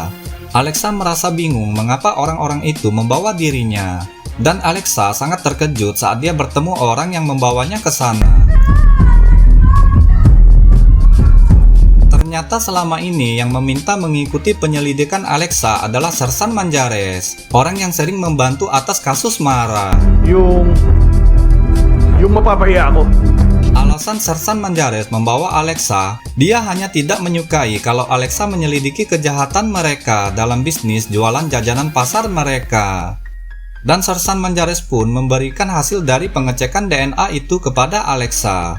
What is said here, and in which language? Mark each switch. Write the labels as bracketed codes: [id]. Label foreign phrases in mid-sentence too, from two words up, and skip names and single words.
[id] Alexa merasa bingung mengapa orang-orang itu membawa dirinya, dan Alexa sangat terkejut saat dia bertemu orang yang membawanya ke sana. Ternyata selama ini yang meminta mengikuti penyelidikan Alexa adalah Sersan Manjares, orang yang sering membantu atas kasus Mara. [tl] Yung mapapaya ako. [id] Alasan Sersan Manjares membawa Alexa, dia hanya tidak menyukai kalau Alexa menyelidiki kejahatan mereka dalam bisnis jualan jajanan pasar mereka. Dan Sersan Manjares pun memberikan hasil dari pengecekan DNA itu kepada Alexa.